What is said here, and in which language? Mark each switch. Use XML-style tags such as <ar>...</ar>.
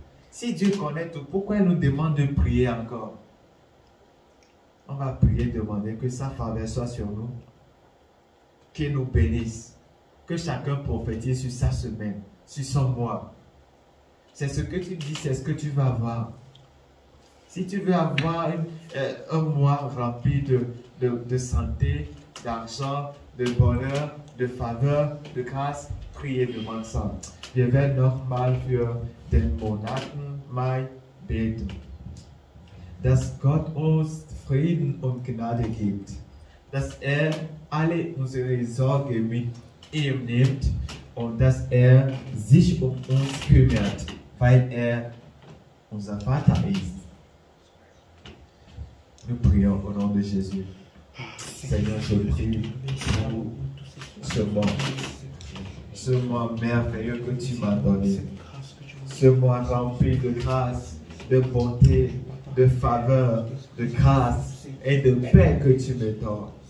<fr>Si Dieu connaît tout, pourquoi il nous demande de prier encore? On va prier, demander que sa faveur soit sur nous, qu'il nous bénisse, que chacun prophétise sur sa semaine, sur son mois. C'est ce que tu dis, c'est ce que tu vas avoir. Si tu veux avoir un mois rempli de santé, d'argent, de bonheur, de faveur, de grâce, priez, demande ça.</fr> <de>Wir werden nochmal für den Monaten Mai beten. Dass Gott uns Frieden und Gnade gibt. Dass alle unsere Sorge mit ihm nimmt und dass sich um uns kümmert, weil unser Vater ist.</de> <fr>Nous prions au nom de Jésus. Seigneur, je prie pour ce mois merveilleux que tu m'as donné. Ce mois rempli de grâce, de bonté, de faveur, de grâce et de paix que tu me donnes.</fr>